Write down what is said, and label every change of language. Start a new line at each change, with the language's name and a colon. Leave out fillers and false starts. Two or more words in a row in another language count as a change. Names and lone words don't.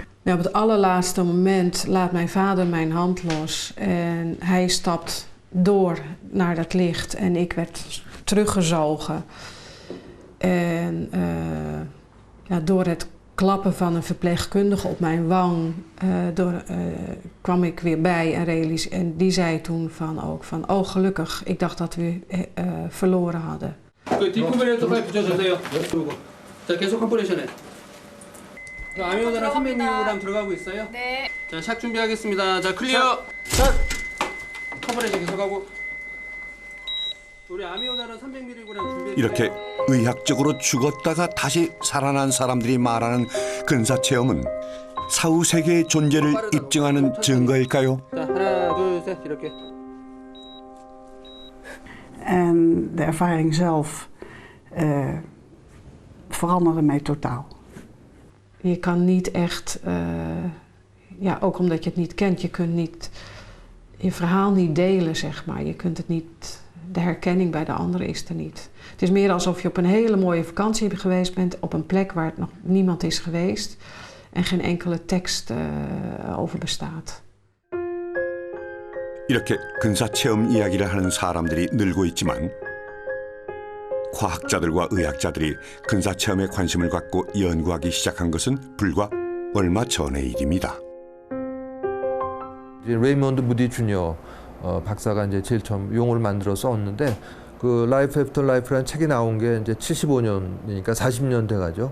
Dutch: Ja, op het allerlaatste moment laat mijn vader mijn hand los en hij stapt door naar dat licht en ik werd teruggezogen. En door het klappen van een verpleegkundige op mijn wang kwam ik weer bij en die zei toen van oh gelukkig, ik dacht dat we verloren hadden.
Korean: 디피브레이터 빨리 붙여주세요. 자, 계속 컴프레션해. 아미오다랑 선배님이랑 들어가고 있어요? 네. 자, 샥 준비하겠습니다. 자, 클리어. 샥. 컴프레션 계속하고. 우리 아미오다랑 300mg랑 준비해. 이렇게 의학적으로 죽었다가 다시 살아난 사람들이 말하는 근사체험은 사후 세계의 존재를 입증하는 증거일까요? 자, 하나, 둘, 셋 이렇게.
Dutch: En de ervaring zelf veranderde mij totaal. Je kan niet echt, ook omdat je het niet kent, je kunt niet je verhaal niet delen, zeg maar. Je kunt het niet, de herkenning bij de anderen is er niet. Het is meer alsof je op een hele mooie vakantie geweest bent, op een plek waar nog niemand is geweest en geen enkele tekst over bestaat.
Korean: 이렇게 근사체험 이야기를 하는 사람들이 늘고 있지만 과학자들과 의학자들이 근사체험에 관심을 갖고 연구하기 시작한 것은 불과 얼마 전의 일입니다. 레이먼드 무디 주니어 박사가 이제 제일 처음 용어를 만들어 썼는데 그 라이프 애프터 라이프라는 책이 나온 게 이제 75년이니까 40년 돼가죠.